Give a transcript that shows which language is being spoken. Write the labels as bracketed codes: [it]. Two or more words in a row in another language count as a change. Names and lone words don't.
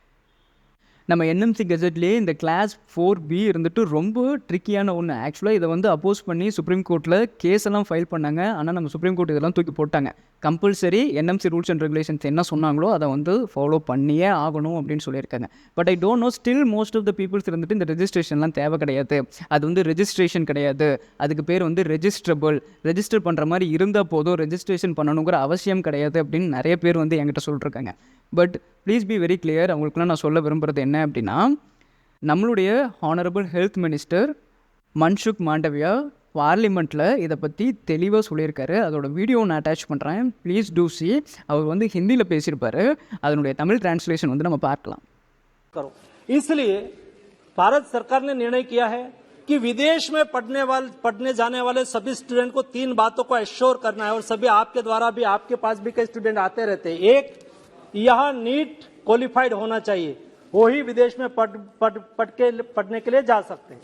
[ta] நம்ம என்எம்சி கெசட்லேயே இந்த கிளாஸ் 4B இருந்துட்டு ரொம்ப ட்ரிக்கியான ஒன்று. ஆக்சுவலாக இதை வந்து அப்போஸ் பண்ணி சுப்ரீம் கோர்ட்டில் கேஸ் எல்லாம் ஃபைல் பண்ணாங்க. ஆனால் நம்ம சுப்ரீம் கோர்ட் இதெல்லாம் தூக்கி போட்டாங்க. [en] compulsory NMC rules and regulations [ta] என்ன சொன்னாங்களோ அதை வந்து ஃபாலோ பண்ணியே ஆகணும் அப்படின்னு சொல்லியிருக்காங்க. [en] but I don't know still most of the peoples [ta] இருந்துட்டு இந்த ரெஜிஸ்ட்ரேஷன்லாம் தேவை கிடையாது, அது வந்து ரெஜிஸ்ட்ரேஷன் கிடையாது, அதுக்கு பேர் வந்து ரெஜிஸ்டர் பண்ணுற மாதிரி இருந்தால் போதும், ரெஜிஸ்ட்ரேஷன் பண்ணணுங்கிற அவசியம் கிடையாது அப்படின்னு நிறைய பேர் வந்து என்கிட்ட சொல்லியிருக்காங்க. [en] but please be very clear. [ta] அவங்களுக்குலாம் நான் சொல்ல விரும்புகிறது என்ன அப்படின்னா, நம்மளுடைய [en] honourable health minister [ta] மன்சுக் மாண்டவியா பார்லிமெண்ட்டில் இதை பற்றி தெளிவாக சொல்லியிருக்காரு. அதோட வீடியோ நான் அட்டாச் பண்ணுறேன், [en] please do see. [ta] அவர் வந்து ஹிந்தியில் பேசியிருப்பார், அதனுடைய தமிழ் டிரான்ஸ்லேஷன் வந்து நம்ம பார்க்கலாம். [hi] इसलिए भारत सरकार ने निर्णय किया है कि विदेश में पढ़ने जाने वाले सभी स्टूडेंट को 3 बातों को एश्योर करना है और सभी आपके द्वारा भी आपके पास भी कई स्टूडेंट आते रहते हैं. एक, यहाँ [en] NEET qualified [hi] होना चाहिए, वो ही विदेश में पढ़ने के लिए जा सकते हैं.